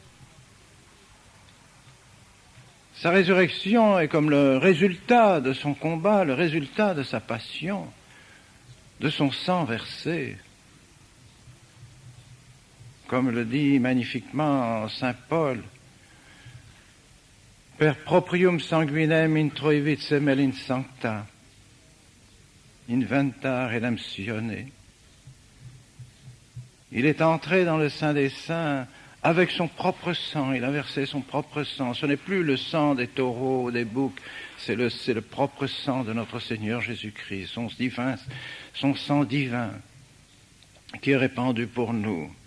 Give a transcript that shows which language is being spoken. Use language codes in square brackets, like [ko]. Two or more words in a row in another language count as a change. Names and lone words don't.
[fr] Sa résurrection est comme le résultat de son combat, le résultat de sa passion, de son sang versé. Comme le dit magnifiquement saint Paul, [la] Per proprium sanguinem introivit semel in sancta, inventa redemptione. [fr] Il est entré dans le Saint des Saints avec son propre sang, il a versé son propre sang. Ce n'est plus le sang des taureaux, des boucs, c'est le propre sang de notre Seigneur Jésus-Christ, son sang divin qui est répandu pour nous.